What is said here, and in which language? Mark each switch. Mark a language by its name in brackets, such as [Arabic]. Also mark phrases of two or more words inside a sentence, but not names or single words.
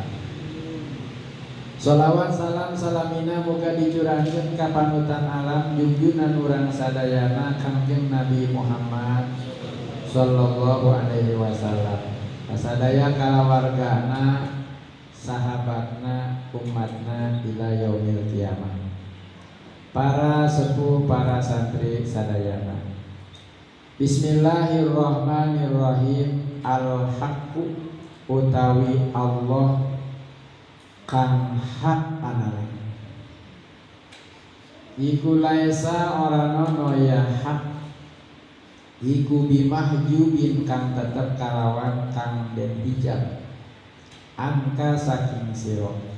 [Sundanese] Sholawat salam salamina muga dicurahkeun ka panutan alam junjungan urang sadayana Kangjeng Nabi Muhammad [Arabic] صلى الله عليه وسلم, [Sundanese] kasadaya kalawargana, sahabatna, umatna [Arabic] إلى يوم القيامة. [Sundanese] Para sepuh, para santri sadayana, [Arabic] bismillahirrahmanirrahim. [Javanese] Al-haqqu utawi Allah kang hak anane, iku laisa oranono ya hak, iku bimahjubin kang tetep kalawan kang den hijab, angka saking sira.